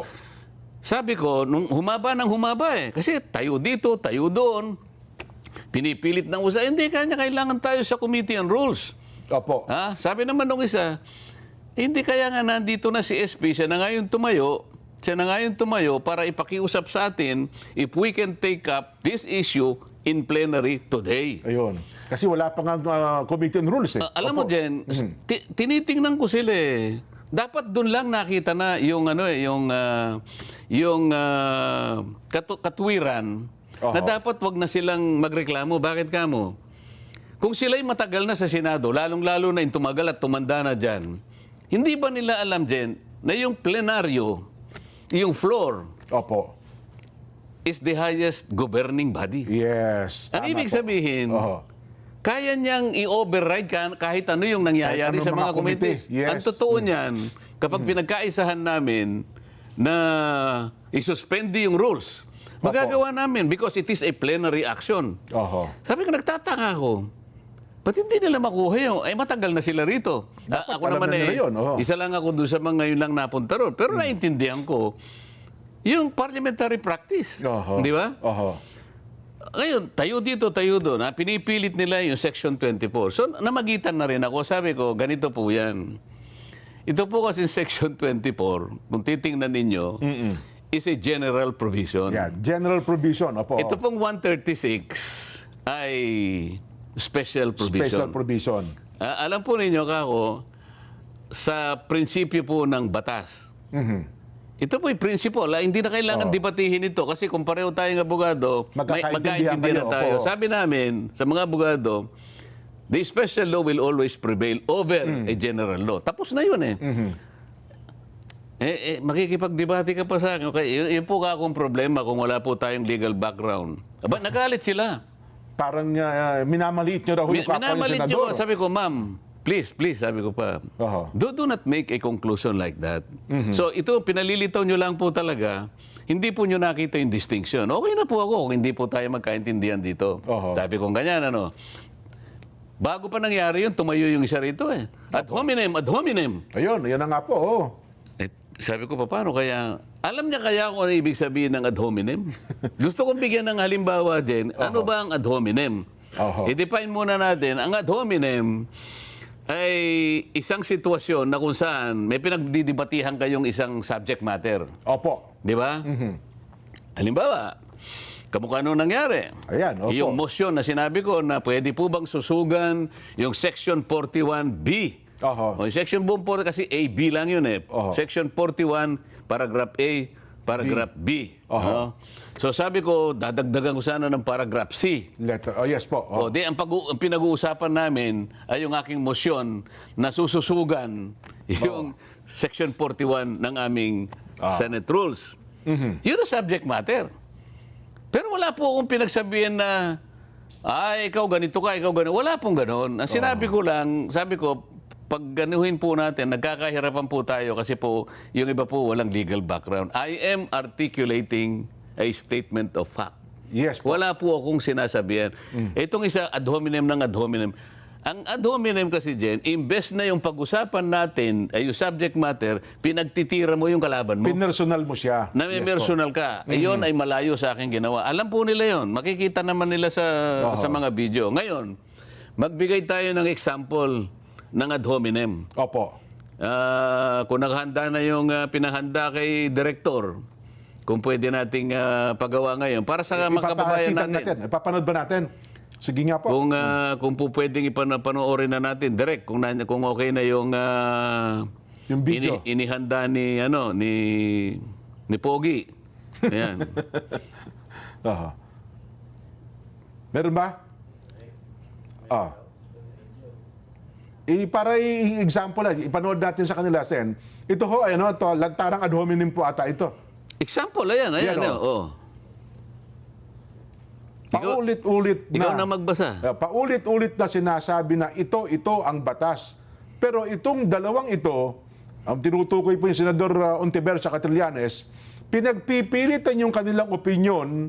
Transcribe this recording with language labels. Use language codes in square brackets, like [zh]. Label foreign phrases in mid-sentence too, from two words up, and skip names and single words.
[tl] Sabi ko, nung humaba kasi tayo dito, tayo doon. Pinipilit ng usa, hindi kailangan tayo sa Committee on Rules. Opo. Sabi naman nung isa, hindi kaya nga nandito na si SP, siya na ngayon tumayo para ipakiusap sa atin [en] if we can take up this issue in plenary today. [tl] Ayun. Kasi wala pa nga committee on rules eh. Alam mo, Jen, tinitingnan ko sila eh. Dapat doon lang nakita na yung katwiran na dapat wag na silang magreklamo. Bakit kamo? Kung sila'y matagal na sa Senado, lalong-lalo na yung tumagal at tumanda na dyan, hindi ba nila alam, Jen, na yung plenaryo, yung floor, Opo. [en] is the highest governing body? [tl] Yes. Ang tama ibig po. sabihin, Oho. kaya niyang i-override kahit ano yung nangyayari Kahit sa anong mga mga committees. [en] committee. Yes. [tl] Ang totoo niyan, kapag pinagkaisahan namin na isuspende yung rules, magagawa namin [en] because it is a plenary action. [tl] Oho. Sabi ko, nagtataka ako. Ba't hindi nila makuha yun? Matagal na sila rito. Dapat Ako alam naman na nila yun, oo. isa lang ako doon sa mga ngayon lang napunta ron. Pero naintindihan ko, yung [en] parliamentary practice. [tl] Oho. Di ba? Oho. Ngayon, tayo dito, tayo doon. Pinipilit nila yung Section 24. So, namagitan na rin ako. Sabi ko, ganito po yan. Ito po kasi Section 24, kung titingnan ninyo, [en] is a general provision. Yeah, general provision. Opo. [tl] Ito pong 136 ay special provision. [en] Special provision. [tl] Alam po ninyo, kako, sa prinsipyo po ng batas. Ito po yung principle. Hindi na kailangan debatihin ito kasi kung pareho tayong abogado, magkaintindihan na kayo. tayo. Opo. Sabi namin sa mga abogado, [en] the special law will always prevail over a general law. [tl] Tapos na yun eh. Makikipagdebate ka pa sa akin. Okay, yun po akong problema kung wala po tayong [en] legal background. [tl] Aba, nagalit sila. Parang minamaliit nyo raw yung kapwa yung Minamalit senador. nyo. Sabi ko, ma'am, please, sabi ko pa, Oho. [en] do not make a conclusion like that. [tl] So ito, pinalilitaw nyo lang po talaga, hindi po nyo nakita yung distinction. Okay na po ako kung hindi po tayo magkaintindihan dito. Oho. Sabi ko ganyan, bago pa nangyari yun, tumayo yung isa rito eh. [la] Ad hominem. [tl] Ayun, yan na nga po. Oh. Sabi ko, paano kaya? Alam niya kaya kung ano ibig sabihin ng [la] ad hominem? [tl] Gusto kong bigyan ng halimbawa din. Ano ba ang [la] ad hominem? [tl] Oho. I-define muna natin. Ang [la] ad hominem [tl] ay isang sitwasyon na kung saan may pinagdidibatihan kayong isang [en] subject matter. [tl] Opo. Di ba? Halimbawa, kamukha nung nangyari. Ayan, opo. Yung motion na sinabi ko na pwede po bang susugan yung Section 41B. Oho. O, yung Section 41 kasi A, B lang yun eh. Oho. Section 41, paragraph A, paragraph B. Oho. So sabi ko, dadagdagan ko sana ng paragraph C. Letter. Oh, yes po. O, Oh. di, ang pinag-uusapan namin ay yung aking motion na sususugan yung Section 41 ng aming Senate Rules. Yun ang [en] subject matter. [tl] Pero wala po akong pinagsabihan na, ikaw ganito ka, ikaw ganito. Wala pong ganon. Ang sinabi ko lang, sabi ko, pag ganuhin po natin, nagkakahirapan po tayo kasi po, yung iba po walang [en] legal background. I am articulating a statement of fact. [tl] Yes po. Wala po akong sinasabihan. Itong isa, [la] ad hominem ng ad hominem. [tl] Ang [la] ad hominem [tl] kasi, Jen, imbes na yung pag-usapan natin, ay yung [en] subject matter, [tl] pinagtitira mo yung kalaban mo. Pinersonal mo siya. Na may personal ka. Iyon ay malayo sa aking ginawa. Alam po nila yon. Makikita naman nila sa mga video. Ngayon, magbigay tayo ng example ng [la] ad hominem. [tl] Opo. Kung naghanda na yung pinahanda kay Director, kung pwede nating pagawa ngayon para sa mga kababayan natin. Ipapanood ba natin? Sige nga po. Kung po pwedeng ipanoorin na natin direct kung okay na yung video. Inihanda ni ni Pogi. Ayan. Aha. Meron ba? Para example lang, ipanood natin sa kanila, Sen. Ito ho, ito, lantarang [la] ad hominem [tl] po ata ito. Example, ayan. Yan, Oh. Paulit-ulit na. Ikaw na magbasa. Paulit-ulit na sinasabi na ito ang batas. Pero itong dalawang ito, ang tinutukoy po yung Senador Ontiveros at Trillanes, pinagpipilitan yung kanilang opinyon.